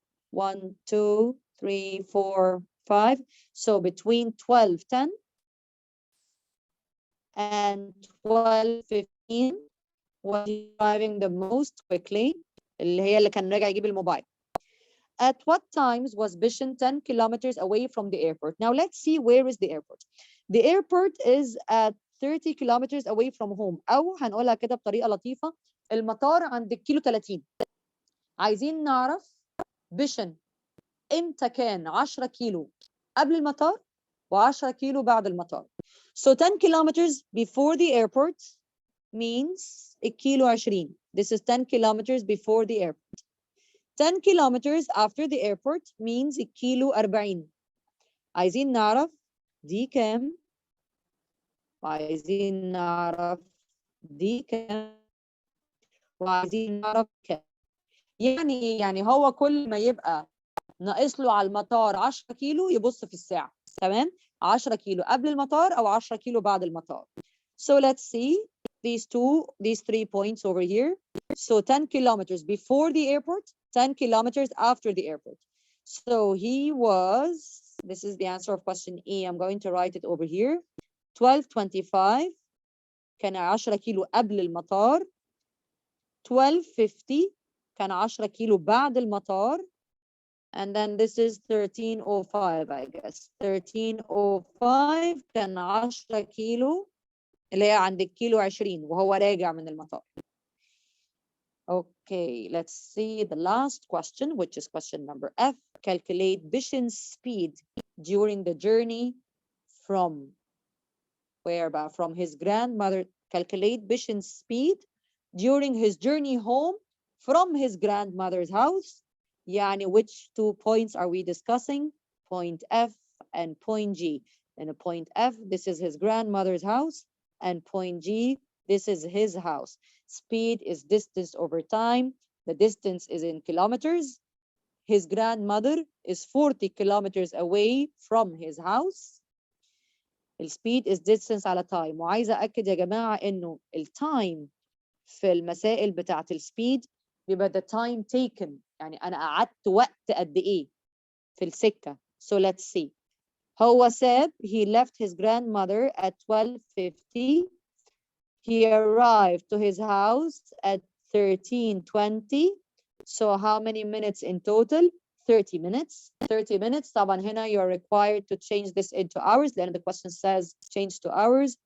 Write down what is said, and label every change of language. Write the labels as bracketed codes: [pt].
[en] 1, 2, 3, 4, 5. So between 12:10 and 12:15 was he driving the most quickly, [ar] اللي كان راجع يجيب الموبايل. [en] At what times was Bishan 10 kilometers away from the airport? Now let's see where is the airport. The airport is at 30 kilometers away from home. [ar] أو هنقولها كده بطريقة لطيفة, المطار عند الكيلو 30. عايزين نعرف بيشن امتى كان 10 كيلو قبل المطار و10 كيلو بعد المطار. [en] So 10 kilometers before the airport means [ar] الكيلو 20. [en] This is 10 kilometers before the airport. 10 kilometers after the airport means [ar] الكيلو 40. عايزين نعرف دي كام وعايزين نعرف دي كام وعايزين نعرف كام. يعني ايه؟ يعني هو كل ما يبقى ناقص له على المطار 10 كيلو يبص في الساعة. تمام؟ 10 كيلو قبل المطار أو 10 كيلو بعد المطار. [en] So let's see these 3 points over here. So 10 kilometers before the airport, 10 kilometers after the airport. So he was, this is the answer of question E. I'm going to write it over here. [ar] 12:25 كان 10 كيلو قبل المطار. 12:50 كان 10 كيلو بعد المطار. [en] And then this is 13:05 I guess. [ar] 13:05 كان 10 كيلو اللي هي عند الكيلو 20 وهو راجع من المطار. [en] Okay, let's see the last question, which is question number F. Calculate Bishan's speed during the journey from where? From his grandmother. Calculate Bishan's speed during his journey home from his grandmother's house. Yani, which 2 points are we discussing? Point F and point G. And a point F, this is his grandmother's house, and point G, this is his house. Speed is distance over time. The distance is in kilometers. his grandmother is 40 kilometers away from his house. السبيد is distance على time. [ar] وعايزة أكد يا جماعة إنه التايم في المسائل بتاعة السبيد بيبقى [en] the time taken. [ar] يعني أنا قعدت وقت قد إيه في السكة. [en] So let's see. [ar] هو ساب [en] he left his grandmother at 12:50. He arrived to his house at 13:20. So how many minutes in total? 30 minutes. 30 minutes. [ar] طبعا هنا [en] you're required to change this into hours [ar] لأن [en] the question says change to hours.